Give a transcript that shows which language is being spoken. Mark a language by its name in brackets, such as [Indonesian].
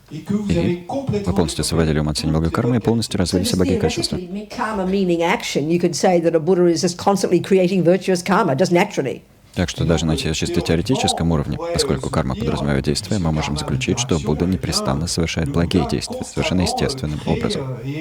[Russian] И вы полностью освободили ум от всей неблагой кармы и полностью развили все благие качества. [English] Karma meaning action, you could say that a Buddha is just constantly creating virtuous karma, just naturally. [Russian] Так что даже на чисто теоретическом уровне, поскольку карма подразумевает действие, мы можем заключить, что Будда непрестанно совершает благие действия, совершенно естественным образом.